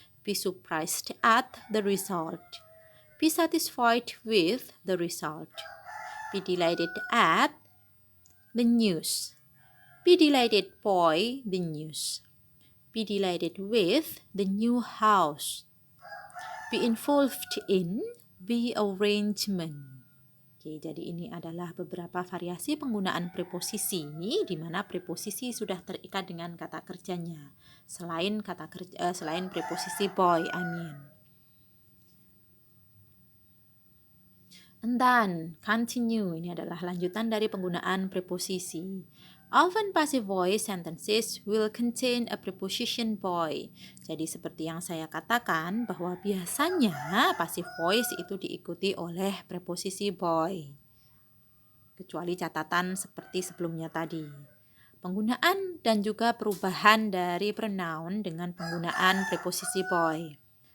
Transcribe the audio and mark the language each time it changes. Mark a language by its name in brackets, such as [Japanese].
[English] Be surprised at the result. Be satisfied with the result. Be delighted at the news. Be delighted by the news. Be delighted with the new house. Be involved in the arrangement. [Indonesian] Oke, jadi ini adalah beberapa variasi penggunaan preposisi di mana preposisi sudah terikat dengan kata kerjanya. Selain preposisi boy, [English] And then, continue. [Indonesian] Ini adalah lanjutan dari penggunaan preposisi. [English] Often passive voice sentences will contain a preposition boy. [Indonesian] Jadi seperti yang saya katakan bahwa biasanya passive voice itu diikuti oleh preposisi boy. Kecuali catatan seperti sebelumnya tadi. Penggunaan dan juga perubahan dari pronoun dengan penggunaan preposisi boy.